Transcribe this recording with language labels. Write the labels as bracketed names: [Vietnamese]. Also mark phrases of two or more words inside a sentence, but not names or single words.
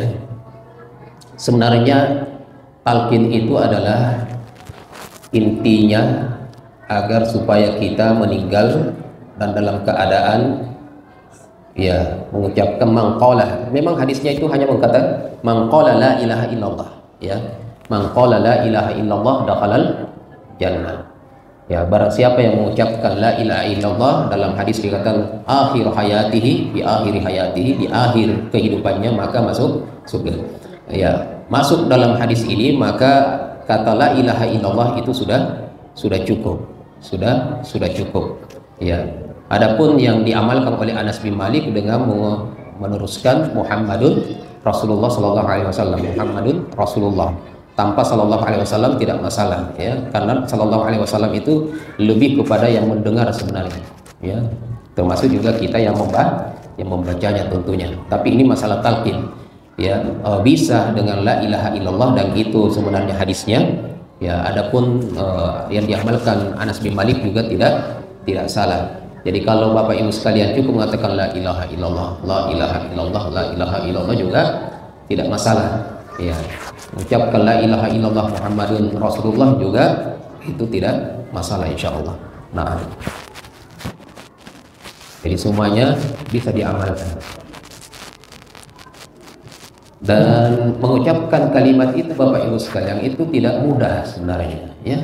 [Indonesian] Sebenarnya talqin itu adalah intinya agar supaya kita meninggal dan dalam keadaan ya mengucapkan mangqala. Memang hadisnya itu hanya mengatakan [Arabic] من قال لا إله إلا الله, [Indonesian] ya. [Arabic] من قال لا إله إلا الله دخل الجنة. [Indonesian] Ya, barang siapa yang mengucapkan [Arabic] لا إله إلا الله, [Indonesian] dalam hadis dikatakan [Arabic] آخر حياته, [Indonesian] di [Arabic] آخر حياته, [Indonesian] di akhir kehidupannya, maka masuk surga. Ya, masuk dalam hadis ini, maka kata [Arabic] لا إله إلا الله [Indonesian] itu sudah cukup. Sudah cukup. Ya. Adapun yang diamalkan oleh Anas bin Malik dengan meneruskan [Arabic] محمد رسول الله صلى الله عليه وسلم، محمد رسول الله. [Indonesian] Tanpa [Arabic] صلى الله عليه وسلم [Indonesian] tidak masalah, ya, karena [Arabic] صلى الله عليه وسلم [Indonesian] itu lebih kepada yang mendengar sebenarnya, ya, termasuk juga kita yang membacanya tentunya. Tapi ini masalah talqin, ya, bisa dengan [Arabic] لا إله إلا الله, [Indonesian] dan itu sebenarnya hadisnya, ya. Adapun yang diamalkan Anas bin Malik juga tidak salah. Jadi kalau Bapak Ibu sekalian cukup mengatakan [Arabic] لا إله إلا الله، لا إله إلا الله، لا إله إلا الله [Indonesian] juga tidak masalah, ya. Mengucapkan [Arabic] لا إله إلا الله محمد رسول الله [Indonesian] juga itu tidak masalah, [Arabic] إن شاء الله. [Indonesian] Nah, jadi semuanya bisa diamalkan. Dan mengucapkan kalimat itu Bapak Ibu sekalian itu tidak mudah sebenarnya, ya.